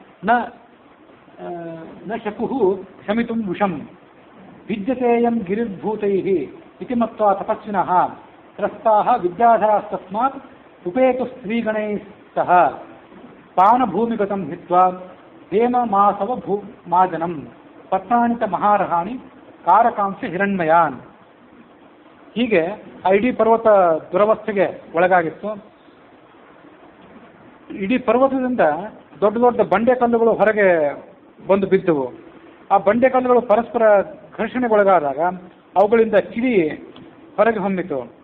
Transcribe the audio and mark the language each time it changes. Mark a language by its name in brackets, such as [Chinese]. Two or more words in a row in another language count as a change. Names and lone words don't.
[Sanskrit] ನ ಶಕುಃ ಶಮಿತುಂ ವಿಷಂ ವಿದ್ಯತೆಯಂ ಗಿರಿರ್ಭೂತೈಃ ಇತಿ ಮತ್ವಾ ತಪಸ್ವಿನಃ ತ್ರಸ್ತಾಃ ವಿದ್ಯಾಧರಾಸ್ತಸ್ಮಾತ್ ಉಪೇತು ಸ್ತ್ರೀಗಣೈಸ್ತಃ ಪಾನಭೂಮಿಗತಂ ಹಿತ್ವಾ ಹೇಮಮಾಸವ ಮಾಜನಂ ಪತ್ನಾನಿ ಚ ಮಹಾರಹಾಣಿ ಕಾರಕಾಂಶ ಹಿರಣ್ಮಯಾನ್. [Kannada] ಹೀಗೆ ಆ ಇಡೀ ಪರ್ವತ ದುರವಸ್ಥೆಗೆ ಒಳಗಾಗಿತ್ತು. ಇಡೀ ಪರ್ವತದಿಂದ ದೊಡ್ಡ ದೊಡ್ಡ ಬಂಡೆಕಲ್ಲುಗಳು ಹೊರಗೆ ಬಂದು ಬಿದ್ದವು. ಆ ಬಂಡೆಕಲ್ಲುಗಳು ಪರಸ್ಪರ ಘರ್ಷಣೆಗೊಳಗಾದಾಗ ಅವುಗಳಿಂದ ಕಿಡಿ ಹೊರಗೆ ಹೊಮ್ಮಿತು.